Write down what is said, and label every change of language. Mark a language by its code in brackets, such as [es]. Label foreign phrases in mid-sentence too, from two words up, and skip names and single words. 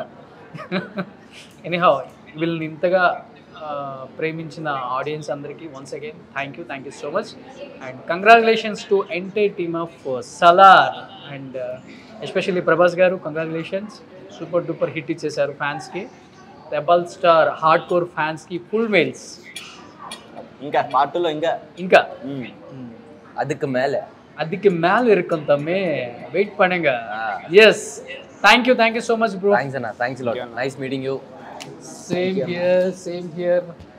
[te] ఎనీహౌ వీళ్ళని ఇంతగా ప్రేమించిన ఆడియన్స్ అందరికీ [en] once again thank you so much. and congratulations to entire team of Salaar. and especially [te] ప్రభాస్ గారు కంగ్రాచులేషన్స్, [en] super duper hit [te] ఇచ్చేశారు ఫ్యాన్స్కి. [en] Rebel Star hard core [te] ఫ్యాన్స్కి [en] full meals. [te] ఇంకా పార్ట్ 2లో ఇంకా [ta] அதுக்கு மேல இருக்கும் தம்பி, வெயிட் பண்ணுங்க. [en] எஸ், thank you so much bro. Thanks a lot. Nice meeting you. Same here.